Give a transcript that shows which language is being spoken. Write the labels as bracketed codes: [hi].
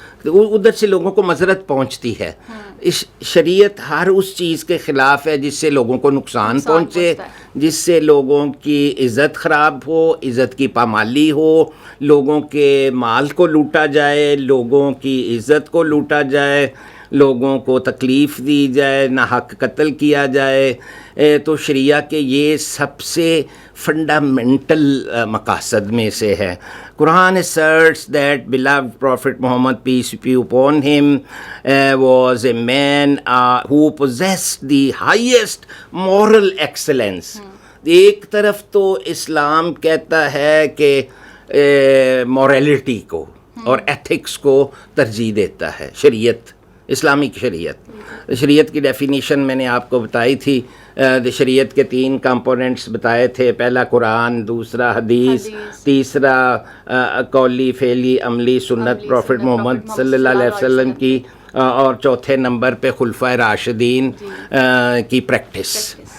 [ur] ادھر سے لوگوں کو معذرت پہنچتی ہے. اس شریعت ہر اس چیز کے خلاف ہے جس سے لوگوں کو نقصان پہنچے, جس سے لوگوں کی عزت خراب ہو, عزت کی پامالی ہو, لوگوں کے مال کو لوٹا جائے, لوگوں کی عزت کو لوٹا جائے, لوگوں کو تکلیف دی جائے, ناحق قتل کیا جائے. تو شریعہ کے یہ سب سے فنڈامنٹل مقاصد میں سے ہے. [en] Quran asserts that beloved Prophet Muhammad, peace be upon him, was a man who possessed the highest moral excellence. [ur] ایک طرف تو اسلام کہتا ہے کہ مورالٹی کو اور ایتھکس کو ترجیح دیتا ہے. اسلامک شریعت کی ڈیفینیشن میں نے آپ کو بتائی تھی. شریعت کے 3 کمپوننٹس بتائے تھے. پہلا قرآن, دوسرا حدیث, تیسرا قولی فعلی عملی سنت پروفٹ محمد صلی اللہ علیہ وسلم کی, اور چوتھے نمبر پہ خلفائے راشدین کی پریکٹس.